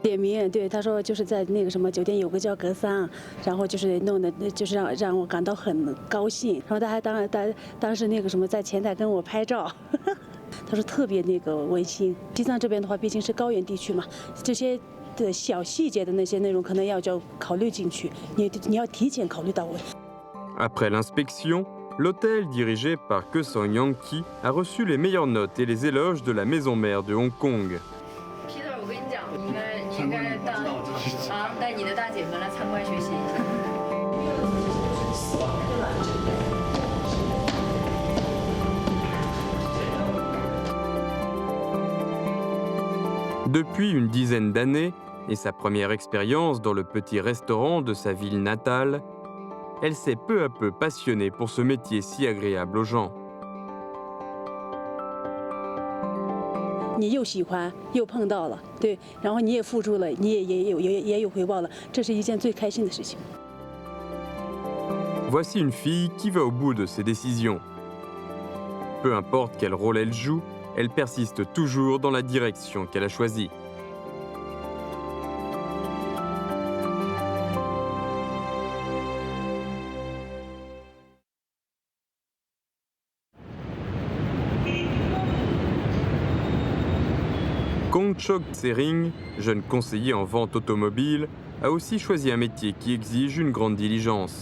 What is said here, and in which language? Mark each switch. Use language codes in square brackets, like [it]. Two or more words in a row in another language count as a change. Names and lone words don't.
[zh] 点名，对他说就是在那个什么酒店有个叫格桑，然后就是弄的，就是让我感到很高兴。然后他还当时那个什么在前台跟我拍照，他说特别那个温馨。西藏这边的话，毕竟是高原地区嘛，这些的小细节的那些内容可能要考虑进去，你要提前考虑到位。 [fr] Après l'inspection, l'hôtel dirigé par Ke Song Yang-ki a reçu les meilleures notes et les éloges de la maison mère de Hong Kong. [zh] Peter，我跟你讲，你应该带你的大姐们来参观学习一下。 [fr] Depuis une dizaine d'années, et sa première expérience dans le petit restaurant de sa ville natale, elle s'est peu à peu passionnée pour ce métier si agréable aux gens. [zh] 你又喜欢又碰到了，对，然后你也付出了，你也有回报了，这是一件最开心的事情。 [fr] Voici une fille qui va au bout de ses décisions. Peu importe quel rôle elle joue, elle persiste toujours dans la direction qu'elle a choisie. Kongchok Tsering, jeune conseiller en vente automobile, a aussi choisi un métier qui exige une grande diligence.